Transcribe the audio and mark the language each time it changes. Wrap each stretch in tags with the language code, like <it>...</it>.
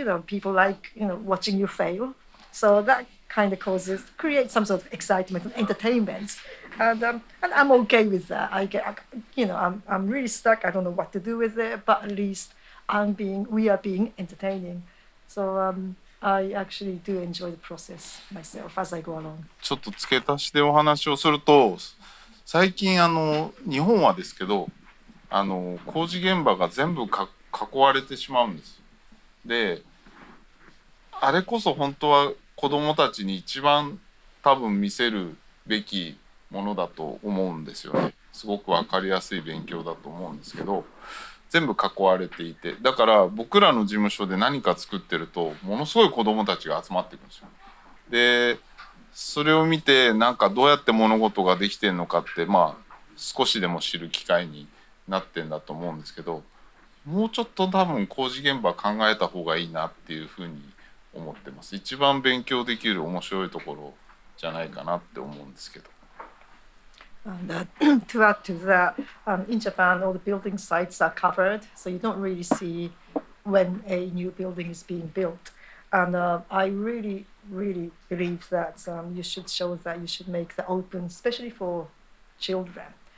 <en>People like watching you fail. So that kind of creates some sort of excitement and entertainment, and I'm okay with that. I'm really stuck. I don't know what to do with it, but at least we are being entertaining. So I actually do enjoy the process myself as I go along.</en> <ja>ちょっと付け足しでお話をすると、最近日本はですけど工事現場が全部囲われてしまうんです。で、あれこそ本当は子どもたちに一番多分見せるべきものだと思うんですよね。すごく分かりやすい勉強だと思うんですけど、全部囲われていて、だから僕らの事務所で何か作ってるとものすごい子どもたちが集まってくるんですよ。でそれを見てなんかどうやって物事ができてるのかってまあ少しでも知る機会になってんだと思うんですけど、もうちょっと多分工事現場考えた方がいいなっていうふうに思ってます。一番勉強できる面白いところじゃないかなって思うんですけど。</ja> <en>And to add to that, in Japan, all the building sites are covered, so you don't really see when a new building is being built. And I really, really believe that you should show that you should make the open, especially for children.</en>